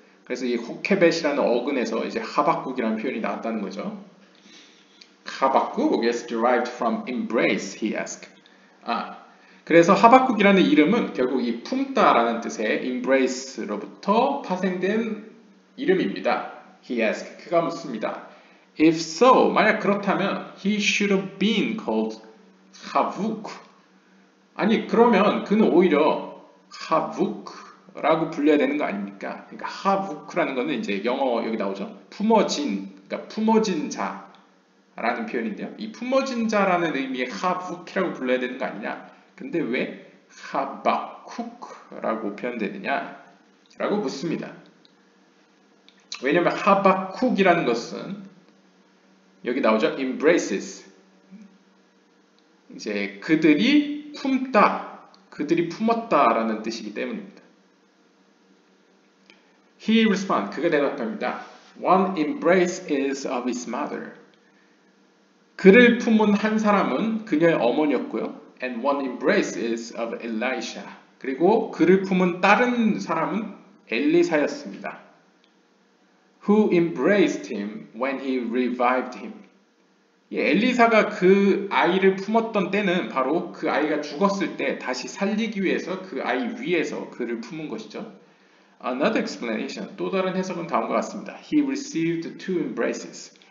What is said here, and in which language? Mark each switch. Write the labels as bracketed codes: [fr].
[ko] 그래서 이 호케벳이라는 어근에서 이제 하박국이라는 표현이 나왔다는 거죠. [en] 하박국 is derived from embrace, he asked. [ko] 그래서 하박국이라는 이름은 결국 이 품다라는 뜻의 embrace로부터 파생된 이름입니다. [en] He asked. [ko] 그가 묻습니다. [en] If so, [ko] 만약 그렇다면 [en] he should have been called Havuk. [ko] 아니 그러면 그는 오히려 Havuk라고 불려야 되는 거 아닙니까? 그러니까 Havuk라는 거는 이제 영어 여기 나오죠. 품어진, 그러니까 품어진 자라는 표현인데요. 이 품어진 자라는 의미의 Havuk이라고 불러야 되는 거 아니냐? 근데 왜 하박쿡라고 표현되느냐? 라고 묻습니다. 왜냐하면 하박쿡이라는 것은 여기 나오죠. embraces. 이제 그들이 품다, 그들이 품었다라는 뜻이기 때문입니다. [en] He responds, [ko] 그가 대답합니다. [en] One embrace is of his mother. [ko] 그를 품은 한 사람은 그녀의 어머니였고요. [en] And one embrace is of Elisha. [ko] 그리고 그를 품은 다른 사람은 엘리사였습니다. [en] Who embraced him when he revived him. [ko] 엘리사가 그 아이를 품었던 때는 바로 그 아이가 죽었을 때 다시 살리기 위해서 그 아이 위에서 그를 품은 것이죠. [en] Another explanation, [ko] 또 다른 해석은 다음과 같습니다. [en] He received two embraces.